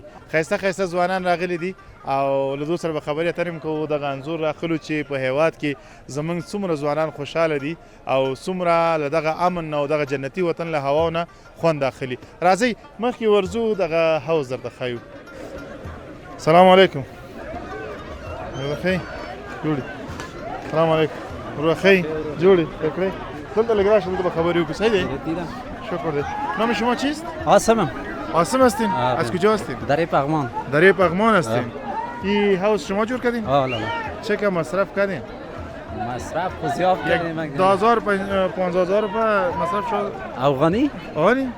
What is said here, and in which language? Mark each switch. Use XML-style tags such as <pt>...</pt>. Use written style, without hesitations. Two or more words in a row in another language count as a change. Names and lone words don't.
<ps>ښایسته ښایسته ځوانان راغلي دي او له دوی سره به خبرې اترې هم کوو دغه انځور راخلو چې په هیواد کې زموږ څومره ځوانان خوشحاله دي او څومره له دغه امن او دغه جنتي وطن له هواو نه خوند اخلي. راځئ مخکې ورځو دغه حوض درته ښیو.</ps> <ar>سلام علیکم</ar> <ps>ښې جوړې</ps> <ar>سلام علیکم</ar> <ps>ښې جوړې کړې دلته لږ راشه دلته به خبرې وکړو. صحیح دی شکر دی.</ps> <fa>نام شما چیست؟ عاصمم. عاصم هستین؟ از کجا هستین؟ دره پغمان. دره پغمان هستین؟ این حوض شما جور کردین؟ لا چه که مصرف کردین؟ مصرف زیاد کردیم. 10,000 15,000 روپये مصرف شد. افغانی؟ آنی؟</fa>